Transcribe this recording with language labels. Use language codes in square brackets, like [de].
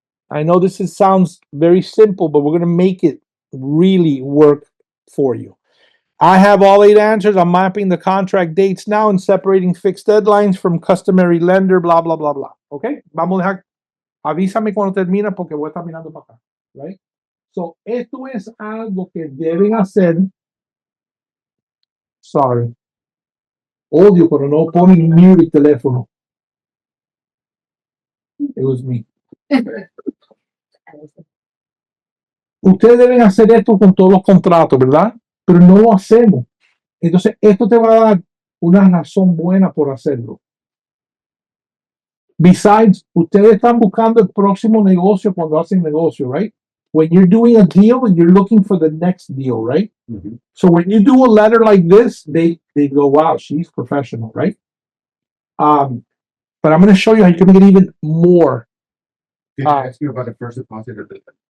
[en] I know sounds very simple, but we're going to make it really work for you. I have all 8 answers. I'm mapping the contract dates now and separating fixed deadlines from customary lender, blah, blah, blah, blah. [es] Okay? Vamos a dejar. Avísame cuando termina porque voy a estar mirando para acá. Right? So, esto es algo que deben hacer. Sorry. Odio cuando no ponen mute el teléfono. [en] It was me. [es] Ustedes deben hacer esto con todos los contratos, ¿verdad? Pero no lo hacemos. Entonces, esto te va a dar una razón buena por hacerlo. Besides, ustedes están buscando el próximo negocio cuando hacen negocio, right? [en] When you're doing a deal, you're looking for the next deal, right? Mm-hmm. So when you do a letter like this, they go, wow, she's professional, right? But I'm going to show you how you can get even more. Did I ask you about the first deposit or the?